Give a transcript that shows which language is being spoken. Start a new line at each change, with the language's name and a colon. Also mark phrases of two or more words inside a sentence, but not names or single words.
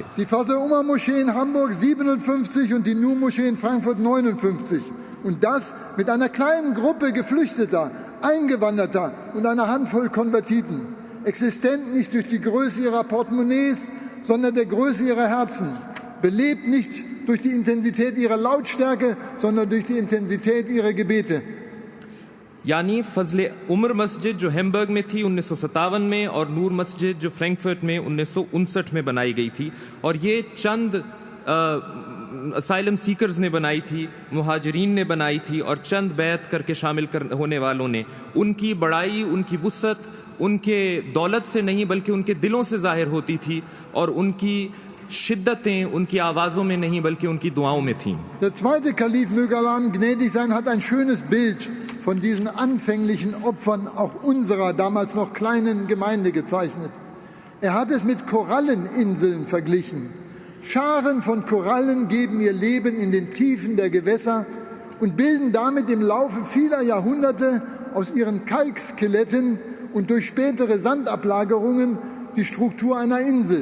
German: Die Fazl-Umar-Moschee in Hamburg 57 und die Nur-Moschee in Frankfurt 59. Und das mit einer kleinen Gruppe Geflüchteter, Eingewanderter und einer Handvoll Konvertiten. Existent nicht durch die Größe ihrer Portemonnaies, sondern der Größe ihrer Herzen. Belebt nicht durch die Intensität ihrer Lautstärke, sondern durch die Intensität ihrer Gebete.
Urdu: یعنی فضل عمر مسجد جو ہیمبرگ میں تھی 1957 میں، اور نور مسجد جو فرینکفرٹ میں 1959 میں بنائی گئی تھی، اور یہ چند
English: asylum seekers
Urdu: نے بنائی تھی، مہاجرین نے بنائی تھی، اور چند بیعت کر کے شامل ہونے والوں نے. ان کی بڑائی، ان کی وسعت ان کے دولت سے نہیں بلکہ ان کے دلوں سے ظاہر ہوتی تھی اور ان کی شدتیں ان کی آوازوں میں نہیں بلکہ ان کی دعاؤں میں تھیں.
German: Der zweite Kalif, möge Allah ihm gnädig sein, hat ein schönes Bild von diesen anfänglichen Opfern auch unserer damals noch kleinen Gemeinde gezeichnet. Er hat es mit Koralleninseln verglichen. Scharen von Korallen geben ihr Leben in den Tiefen der Gewässer und bilden damit im Laufe vieler Jahrhunderte aus ihren Kalkskeletten und durch spätere Sandablagerungen die Struktur einer Insel.